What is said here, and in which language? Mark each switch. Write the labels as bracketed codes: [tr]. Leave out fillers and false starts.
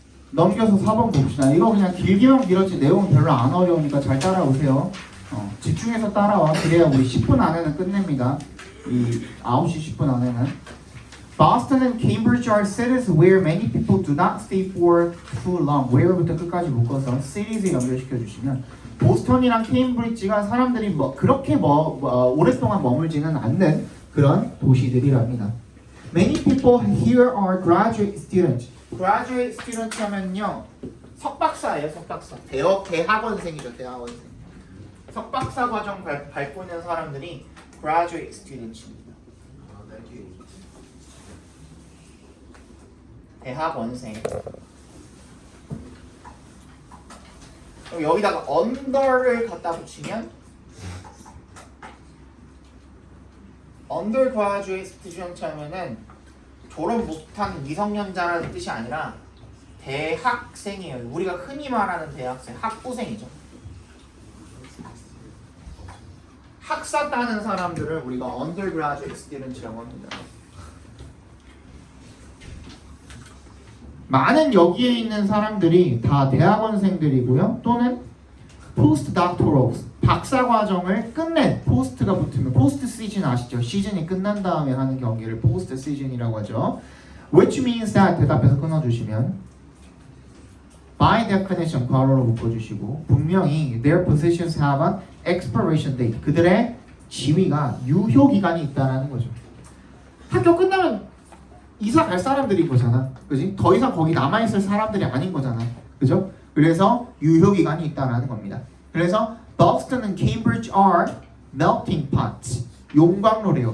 [ko] 넘겨서 4번 봅시다. 이거 그냥 길기만 길었지 내용은 별로 안 어려우니까 잘 따라오세요. 집중해서 따라와. 그래야 우리 10분 안에는 끝냅니다. 이 9시 10분 안에는. [en] Boston and Cambridge are cities where many people do not stay for too long. [ko] where부터 끝까지 묶어서 cities에 연결시켜 주시면 보스턴이랑 케임브리지가 사람들이 그렇게 오랫동안 머물지는 않는 그런 도시들이랍니다. [en] Many people here are graduate students. [ko] graduate student 하면요 석박사예요. 석박사. 대학원생이죠. 대학원생. 석박사 과정 밟고 있는 사람들이 graduate students입니다. 대학원생. 여기다가 under를 갖다 붙이면 undergraduate student 하면은 졸업 못한 미성년자라는 뜻이 아니라 대학생이에요. 우리가 흔히 말하는 대학생, 학부생이죠. 학사 따는 사람들을 우리가 undergraduate student라고 합니다. 많은 여기에 있는 사람들이 다 대학원생들이고요. 또는 postdoctorals, 박사 과정을 끝낸 post가 붙으면 post season 아시죠? 시즌이 끝난 다음에 하는 경기를 post season이라고 하죠. [en] Which means that [ko] 대답해서 끊어주시면 [en] by definition [ko] 괄호로 묶어주시고 분명히 [en] their positions have an expiration date. [ko] 그들의 지위가 유효 기간이 있다라는 거죠. 학교 끝나면 이사 갈 사람들인 거잖아. 그지? 더 이상 거기 남아있을 사람들이 아닌 거잖아. 그죠? 그래서 유효 기간이 있다라는 겁니다. [en] 그래서 Boston and Cambridge are melting pots. [ko] 용광로래요.